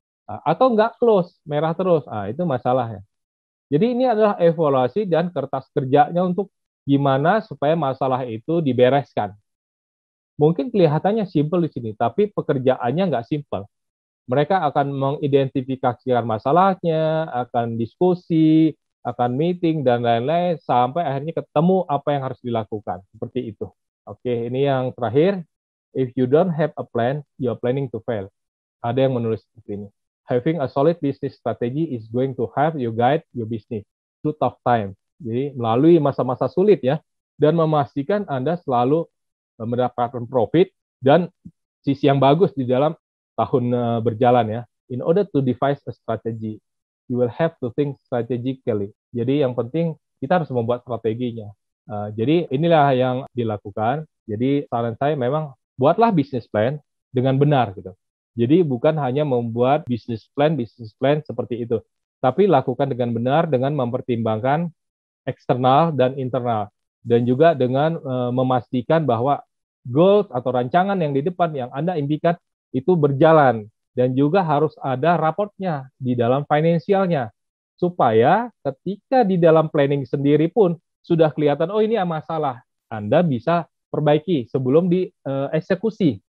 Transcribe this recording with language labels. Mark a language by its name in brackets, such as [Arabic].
[Indonesian] Atau nggak close, merah terus, itu masalahnya. Jadi ini adalah evaluasi dan kertas kerjanya untuk gimana supaya masalah itu dibereskan. Mungkin kelihatannya simpel di sini, tapi pekerjaannya nggak simpel. Mereka akan mengidentifikasikan masalahnya, akan diskusi, akan meeting, dan lain-lain, sampai akhirnya ketemu apa yang harus dilakukan. Seperti itu. Oke, ini yang terakhir. [English] If you don't have a plan, you're planning to fail. [Indonesian] Ada yang menulis seperti ini. [English] Having a solid business strategy is going to help you guide your business through tough time. [Indonesian] Jadi, melalui masa-masa sulit ya, dan memastikan Anda selalu mendapatkan profit dan sisi yang bagus di dalam tahun berjalan ya. [English] In order to devise a strategy, you will have to think strategically. [Indonesian] Jadi yang penting kita harus membuat strateginya. Jadi inilah yang dilakukan. Jadi saran saya memang buatlah business plan dengan benar gitu. Jadi bukan hanya membuat business plan seperti itu, tapi lakukan dengan benar dengan mempertimbangkan eksternal dan internal, dan juga dengan memastikan bahwa goals atau rancangan yang di depan yang Anda impikan itu berjalan, dan juga harus ada raportnya di dalam finansialnya, supaya ketika di dalam planning sendiri pun sudah kelihatan, ini masalah, Anda bisa perbaiki sebelum dieksekusi.